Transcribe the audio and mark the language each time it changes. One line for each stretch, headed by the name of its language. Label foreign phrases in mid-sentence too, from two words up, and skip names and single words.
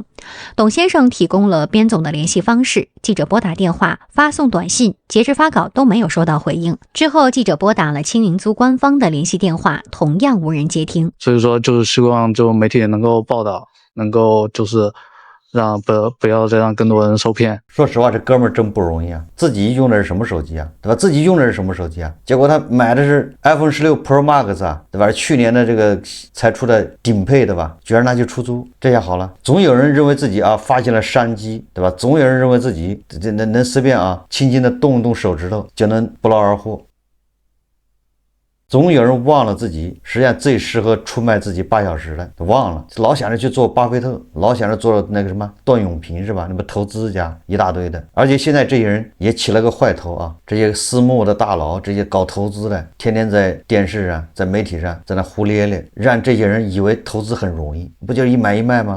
Chinese: 董先生提供了邊總的聯繫方式，記者撥打電話、發送短信，截至發稿都沒有收到回應。之後記者撥打了青雲租官方的聯繫電話，同樣無人接聽。所以說就是希望就媒體能夠報道，能夠就是讓不要再讓更多人受騙。說實話，這哥們兒真不容易啊！自己用的是什麼手機啊？對吧？自己用的是什麼手機啊？結果他買的是 iPhone 16 Pro Max 啊，對吧？去年的這個才出的頂配的吧，居然拿去出租，這下好了。總有人認為自己啊發現了商機，對吧？總有人認為自己能隨便啊輕輕的動一動手指頭就能不勞而獲。總有人忘了自己實際上最適合出賣自己8小時的，忘了，老想着去做巴菲特，老想着做那個什麼段永平是吧？那麼投資家一大堆的，而且現在这些人也起了個壞頭啊，這些私募的大佬，這些搞投資的，天天在電視上、在媒體上在那胡咧咧，讓這些人以為投資很容易，不就是一買一賣嗎？